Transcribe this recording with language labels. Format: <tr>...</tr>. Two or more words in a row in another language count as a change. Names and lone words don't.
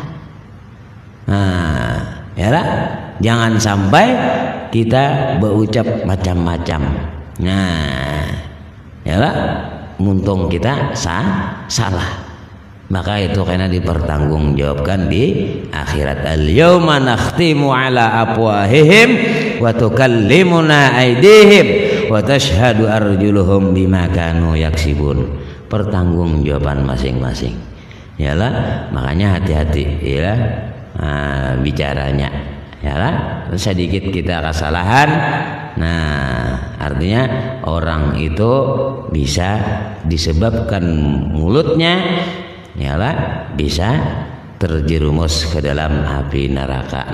<id>Nah, ya lah, jangan sampai kita berucap macam-macam. Nah, ya lah, muntung kita salah. Maka itu karena dipertanggungjawabkan di akhirat.</id> <ar>اليوم نختم على أفواههم وتكلمنا أيديهم وتشهد أرجلهم بما كانوا يكسبون.</ar> <id>Pertanggungjawaban masing-masing. Yalah, makanya hati-hati ya bicaranya. Yalah, sedikit kita kesalahan. Nah, artinya orang itu bisa disebabkan mulutnya yalah bisa terjerumus ke dalam api neraka.</id>